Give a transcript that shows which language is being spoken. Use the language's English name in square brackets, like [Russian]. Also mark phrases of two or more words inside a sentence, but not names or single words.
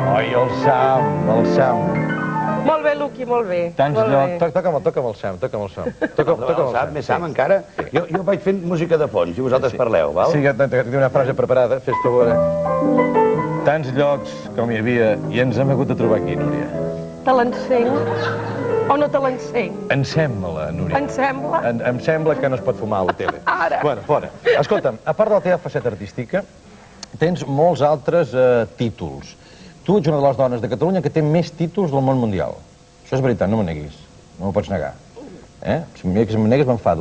[Catalan] Oi, el Sam. Molt bé, Luqui, molt bé. Tants llocs. Toca'm el Sam. Toca'm el Sam. Més Sam, encara? Jo vaig fent música de fons i vosaltres parleu, val? Sí, que tinc una frase preparada, fes favor. Tants llocs com hi havia i ens hem hagut de trobar aquí, Núria. Te l'encenc o no te l'encenc? Encem-me-la, Núria. Em sembla? Em sembla que no es pot fumar a la tele. Ara. Bueno, fora. Escolta'm, a part de la teva faceta artística, tens molts altres títols. Tu ets una de les dones de Catalunya que té més títols del món mundial. Això és veritat, no m'ho neguis. No m'ho pots negar. Si em negues m'enfado,